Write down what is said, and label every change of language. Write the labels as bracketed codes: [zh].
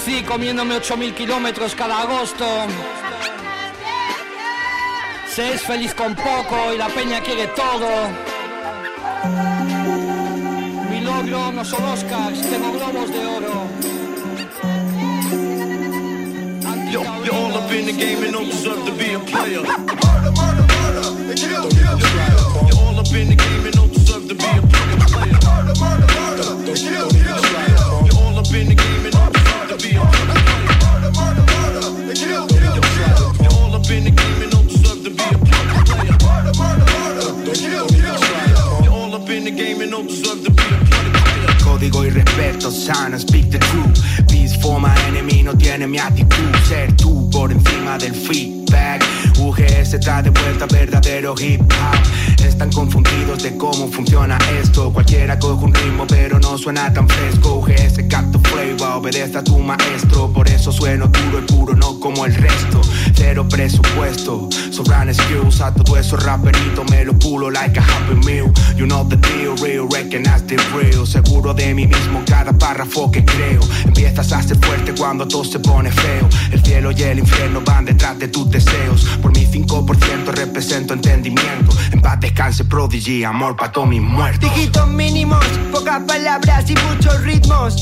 [es] Comiéndome 8.000 kilómetros cada agosto. Se es feliz con poco y la peña quiere todo. Mi logro no son Oscars, tengo globos de oro. [en] Yo, you're all up in the game and don't deserve to be a player. Murder, murder, murder, kill, kill, kill. You're all up in the game and don't deserve to be a fucking player. Murder, murder, murder, kill, kill, kill. In the game and don't deserve to be a player. Murder, murder, murder, murder, kill, kill, kill. You're all up in the game and don't deserve to be a player. Murder, murder, murder, kill, kill, kill. You're all up in the game and don't deserve to be a player. [es] Código y respeto, sana, [en] speak the truth. Peace for my enemy, [es] no tiene mi actitud. Ser tú por encima del feedback. UGS trae de vuelta verdadero hip hop. Están confundidos de cómo funciona esto. Cualquiera coge un ritmo pero no suena tan fresco. UGS capto flavor, obedece a tu maestro. Por eso sueno duro y puro, no como el resto. Cero presupuesto, sobran skills. A todo eso raperito me lo pulo [en] like a happy meal. You know the deal, real, recognize the real. [es] Seguro de mí mismo cada párrafo que creo. Empiezas a ser fuerte cuando todo se pone feo. El cielo y el infierno van detrás de tus deseos. Por mi 5% represento entendimiento. En paz descanse Prodigy, amor pa' todos mis muertos. Dígitos mínimos, pocas palabras y muchos ritmos.